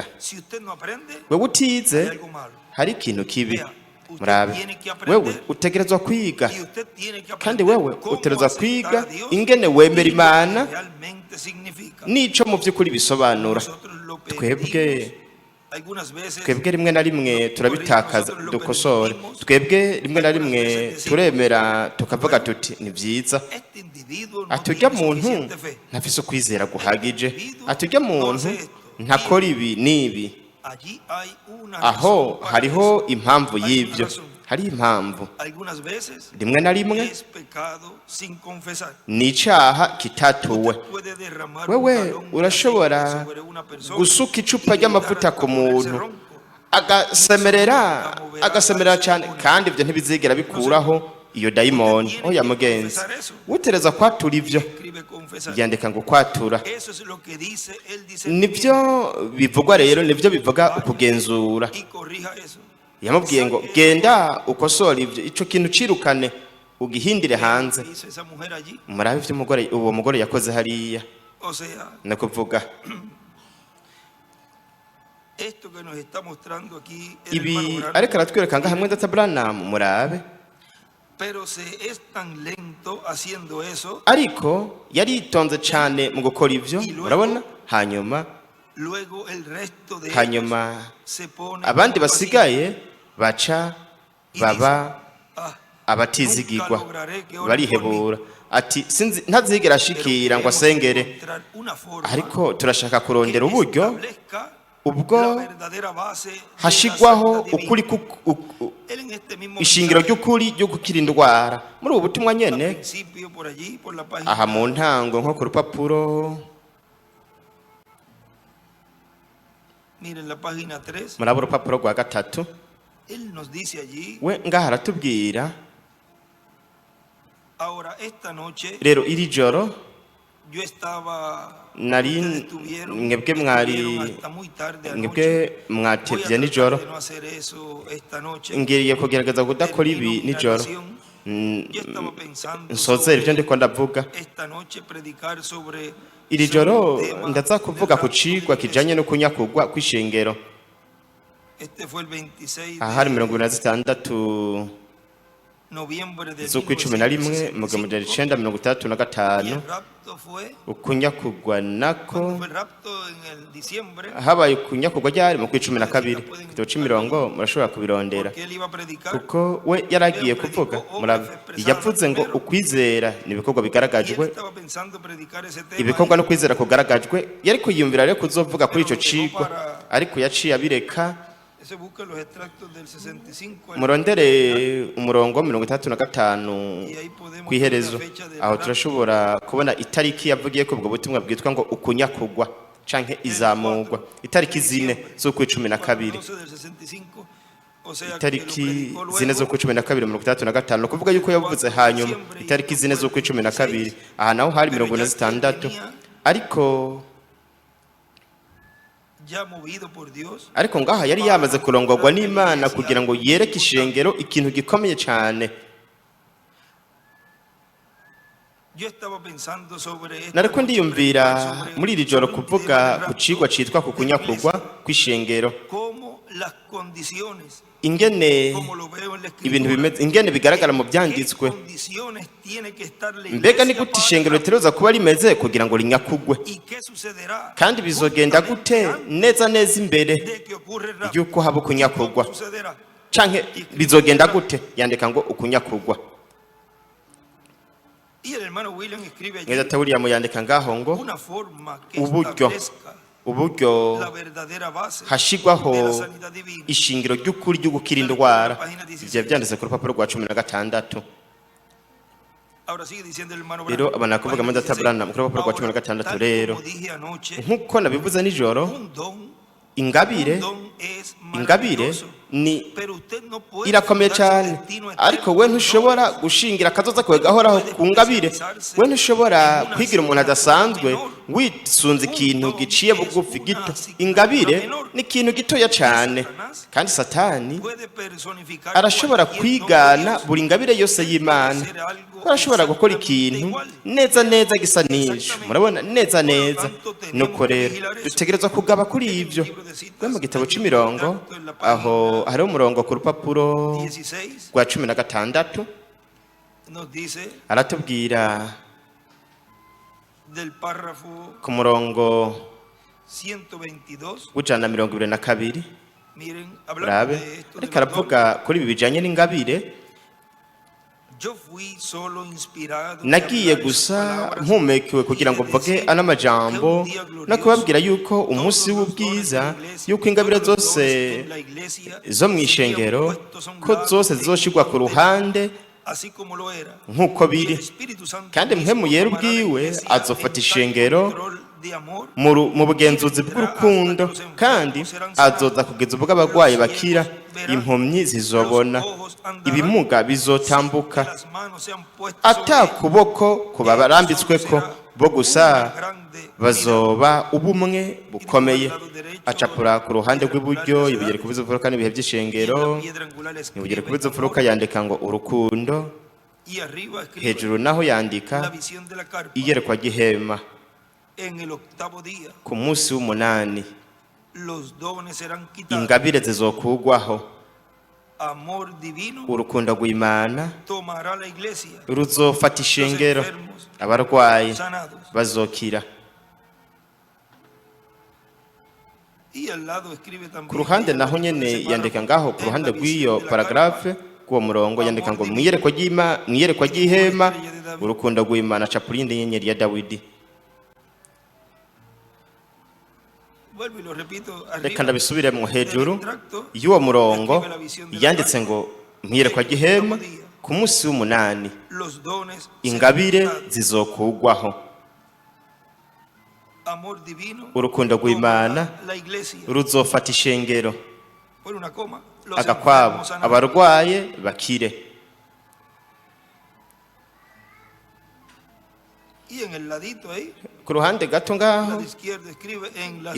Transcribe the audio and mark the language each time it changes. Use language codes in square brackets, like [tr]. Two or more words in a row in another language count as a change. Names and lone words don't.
[es] Si usted no aprende, [rn] wewe utize [es] hay algo malo. [rn] hari ikintu kibi [es] Vea, usted [rn] murabe [es] tiene que aprender. [rn] wewe utegerezwa kwiga [es] Y usted tiene que [rn] kandi [es] aprender [rn] wewe [es] cómo [rn] utegerezwa [es] aceptar [rn] kwiga [es] a Dios [rn] ingene [es] y [rn] wemera [es] lo que [rn] Imana [es] realmente significa. [rn] n'ico mu by'ukuri bisobanura [es] Nosotros lo [rn] twebwe [es] pedimos algunas veces. [rn] twebwe rimwe na rimwe turabitakaza dukosore twebwe rimwe na rimwe turemera tukavuga tuti ni byiza [es] Este individuo no [rn] atujya [es] tiene [rn] muntu [es] suficiente fe. [rn] ntafise ukwizera guhagije atujya muntu ntakora ibi n'ibi [es] Allí hay una [rn] aho [es] razón para [rn] hariho [es] eso. [rn] impamvu [es] Hay una [rn] y'ibyo [es] razón. [rn] hari impamvu [es] Algunas veces [rn] rimwe na rimwe [es] es pecado sin confesar. [rn] ni icaha kitatuwe [es] Usted puede derramar [rn] wewe [es] un galón de [rn] urashobora [es] aceite sobre una persona [rn] gusuka icupa [es] y [rn] ry'amavuta [es] gritar [rn] ku [es] hasta ponerse [rn] muntu [es] ronco. [rn] agasemerera cyane kandi ibyo ntibizigera bikuraho iyo dayimoni oya mugenzi utereza kwatura ibyo [es] Escribe confesar. [rn] yandika ngo kwatura [es] Eso es lo que dice el [rn] nibyo [es] discernimiento. [rn] bivugwa rero nibyo bivuga ukugenzura [es] Y corrija eso. [rn] yamubwiye ngo genda ukosora ibyo ico kintu cirukane ugihindire hanze [es] Dice esa mujer allí. [rn] murabe ivyo uwo mugore yakoze hariya [es] O sea, [rn] no kuvuga [es] esto que nos está mostrando aquí el [rn] ibi [es] hermano Branham, [rn] ariko aratwereka nga hamwe data Branham murabe [es] pero se es tan lento haciendo eso, [rn] ariko yaritonze cyane mu gukora ivyo murabona hanyuma [es] luego el resto de [rn] hanyuma [es] ellos se pone [rn] abandi [es] como así, [rn] basigaye baca baba ah, abatizigirwa barihebura ati sinzi ntazigera ashikira ngo asengere [es] encontrar una forma [rn] ariko turashaka kurondera [es] que [rn] uburyo [es] establezca [rn] ubwo [es] la verdadera base de la [rn] hashigwaho [es] sanidad divina. [rn] ukuri [es] Él en este mismo [rn] ishingiro [es] mensaje, [rn] ry'ukuri ryo gukira indwara muri ubu butumwa [es] al [rn] nyene [es] principio por allí, por la página, [rn] aha mu ntango nko ku rupapuro [es] miren la página 3, [rn] muraba urupapuro rwa gatatu [es] él nos dice allí, [rn] we ngaha aratubwira [es] ahora esta noche [rn] rero iri joro [es] yo estaba, [rn] nari [es] ustedes estuvieron [rn] mwebwe [es] hasta muy tarde [rn] mwebwe [es] anoche. Voy a [rn] mwatevye [es] tratar [rn] nijoro [es] de no hacer eso esta noche. [rn] ngiriye kugerageza kudakora ibi [es] Termino mi [rn] nijoro [es] narración. Yo estaba pensando [rn] nsozera ibyo [es] sobre [rn] ndiko ndavuga [es] esta noche predicar sobre [rn] iri joro [es] un tema [rn] ndaza kuvuga ku [es] del [rn] cigwa [es] rapto de [rn] kijanye no kunyakugwa kw'ishengero [es] Este fue el 26 [rn] aha hari [es] de [rn] 26 [es] noviembre de [rn] z'ukw'icumi na rimwe mu 1935 [es] y el rapto fue, [rn] ukunyakugwa nako [es] fue el rapto en el diciembre, [rn] habaye ukunyakugwa ryari mu kw'icumi na kabiri igitabo c'imirongo murashobora kubirondera [es] porque él iba a predicar. [rn] kuko we yaragiye kuvuga murabe yavuze ngo ukwizera ni ibikorwa [es] Y él [rn] bigaragajwe [es] estaba pensando predicar ese tema. [rn] ibikorwa no kwizera kugaragajwe yari kwiyumvira rero kuzovuga kuri ico cigwa ariko yaciye abireka [es] Ese busca los extractos del 65 [rn] murondere umurongo 35 [es] y ahí podemos [rn] kw'iherezo [es] ver la fecha del [rn] aho [es] rapto. [rn] turashobora kubona itariki yavugiye ko ubwo butumwa bwitwa ngo ukunyakugwa canke izamugwa itariki zine z'ukw'icumi na kabiri [es] 12 del 65, o sea que lo [rn] itariki [es] predicó luego. [rn] zine z'ukw'icumi na kabiri 35 kuvuga yuko yavuze hanyuma itariki zine z'ukw'icumi na kabiri aha naho hari 46 ariko [es] ya movido por Dios, [rn] ariko ngaha yari yamaze kurongorwa n'Imana kugira ngo yereke ishengero ikintu gikomeye cyane. [es] yo estaba pensando sobre esta [rn] Nariko [es] noche, [rn] ndiyumvira [es] sobre [rn] muri iri joro [es] un [rn] kuvuga [es] tema [rn] ku cigwa citwa ku kunyakurwa kw'ishengero, [es] cómo las condiciones, [rn] ingene [es] como lo veo en la [rn] ibintu [es] escritura, [rn] bimeze, ingene bigaragara mu [es] qué [rn] byanditswe. [es] condiciones tiene que estar la [rn] Mbega ni [es] iglesia [rn] gute ishengero [es] para, [rn] ritegerezwa kuba rimeze kugira ngo rinyakugwe, [es] y qué sucederá [rn] kandi bizogenda gute neza neza imbere [es] de que ocurre el rapto, [rn] y'uko haba [es] y cómo [rn] ukunyakurwa, [es] sucederá. [rn] canke bizogenda gute, yandika ngo ukunyakurwa. [es] Y el hermano William escribe allí [rn] Mweza William yandika ngaho ngo [es] una forma que [rn] uburyo [es] establezca [rn] uburyo [es] la verdadera base [rn] hashigwaho [es] de la sanidad divina. [rn] ishingiro ry'ukuri ryo gukira indwara. Ivyo byanditse ku rupapuro rwa 16. [es] Ahora sigue diciendo el hermano [rn] Rero [es] Branham, [rn] abana kuvuga [es] página Manda 16. [rn] Branham ku rupapuro rwa [es] Ahora, [rn] 16 [es] tal [rn] rero [es] como dije anoche, [rn] nk'uko nabivuze nijoro, [es] un don [rn] ingabire [es] es [rn] ingabire [es] maravilloso, [rn] ni [es] pero usted no puede [rn] irakomeye [es] fundarse [rn] cyane, [es] destino [rn] ariko [es] eterno [rn] we [es] en [rn] ntushobora [es] dones. [rn] gushingira akazoza kawe gahoraho ku ngabire. We ntushobora kwigira umuntu adasanzwe wisunze ikintu giciye bugufi gito. Ingabire ni ikintu gitoya cyane, kandi Satani [es] Puede personificar [rn] arashobora [es] cualquier [rn] kwigana [es] don de [rn] buri ngabire yose y'Imana. [es] Dios, hacer algo [rn] Arashobora gukora [es] exactamente [rn] ikintu [es] igual. [rn] neza neza gisa n'icyo. Murabona neza neza. Nuko rero dutegerezwa kugaba kuri ibyo. We mu gitabo c'imirongo aho hari umurongo ku rupapuro 16 rwa 16 [es] nos dice [rn] aratubwira [es] del párrafo [rn] ku murongo [es] 122. [rn] w'122. [es] Miren, hablando [rn] Urabe [es] de esto de [rn] ariko [es] los dones, [rn] aravuga kuri ibi bijanye n'ingabire. [es] yo fui solo inspirado de [rn] Nagiye [es] hablar [rn] gusa [es] esas palabras [rn] mpumekewe kugira ngo mvuge ano majambo no kubabwira yuko umunsi w'ubwiza, yuko ingabire zose zo mu ishengero ko zose zizoshirwa ku ruhande [es] así como lo era. [rn] nk'uko [es] Y el [rn] biri, [es] Espíritu Santo [rn] kandi mpemu yera [es] tomará la [rn] ubwiwe [es] iglesia [rn] azofata [es] en [rn] ishengero [es] tal control de amor, [rn] mu bugenzuzi bw'urukundo, kandi azoza kugeza ubwo abarwayi bakira, impumyi zizobona, ibimuga bizotambuka, [es] las manos sean puestas [rn] ata [es] sobre [rn] kuboko kuba barambitsweko, bo gusa bazoba ubumwe bukomeye. Acapura ku ruhande rw'iburyo ibigere kubiza ufuruka n'ibihe by'ishengero, ibigere kubiza ufuruka yandika ngo urukundo, [es] y arriba escribe [rn] hejuru naho [es] la [rn] yandika [es] visión de la carpa [rn] iyerekwa gihema. [es] en el octavo día. [rn] Ku munsi w'umunani [es] Los dones serán quitados. [rn] ingabire zizokugwaho, [es] Amor divino [rn] urukundo rw'Imana [es] tomará la iglesia, [rn] ruzofata ishengero, abarwayi [es] sanados. [rn] bazokira. [es] Y al lado escribe también [rn] Ku ruhande naho nyene yandika ngaho ku ruhande rw'iyo paragrafe k'uwo murongo yandika ngo mwiyerekwa ry'ihema, urukundo rw'Imana. Acapura iyindi nyenyeri ya Dawidi. [es] Vuelvo y lo repito, [rn] Reka [es] arriba [rn] ndabisubiremo hejuru [es] del extracto [rn] y'uwo murongo yanditse ngo mwiyerekwa ry'ihema, ku munsi w'umunani [es] los dones [rn] ingabire [es] serán quitados. [rn] zizokugwaho, [es] Amor divino [rn] urukundo rw'Imana [es] tomará la iglesia. [rn] ruzofata ishengero, [es] Pon una coma. Los [rn] agakwabo [es] enfermos sanados. [rn] abarwaye bakire. [es] Y en el ladito ahí, [rn] Ku ruhande gato [es] la [rn] ngaho [es] de izquierda escribe en la